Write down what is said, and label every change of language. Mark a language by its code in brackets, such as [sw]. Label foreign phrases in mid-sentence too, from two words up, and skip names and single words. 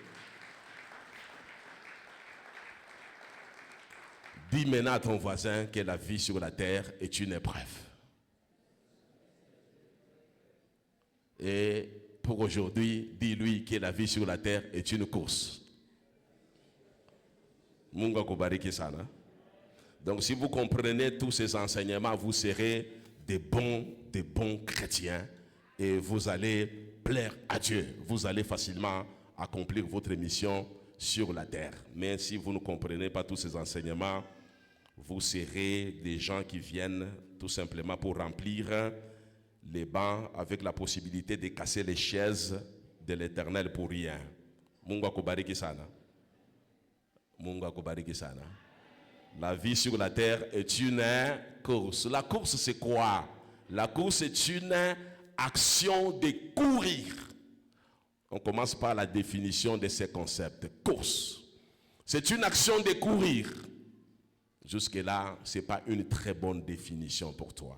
[fr] Dis maintenant à ton voisin que la vie sur la terre est une épreuve. Et pour aujourd'hui, dis-lui que la vie sur la terre est une course. [sw] Mungu kubariki sana. [fr] Donc si vous comprenez tous ces enseignements, vous serez des bons chrétiens et vous allez plaire à Dieu. Vous allez facilement accomplir votre mission sur la terre. Mais si vous ne comprenez pas tous ces enseignements, vous serez des gens qui viennent tout simplement pour remplir les bancs avec la possibilité de casser les chaises de l'Éternel pour rien. [sw] Mungu akubariki sana. Mungu akubariki sana. [fr] La vie sur la terre est une course. La course, c'est quoi? La course est une action de courir. On commence par la définition de ces concepts. Course, c'est une action de courir. Jusque-là, ce n'est pas une très bonne définition pour toi.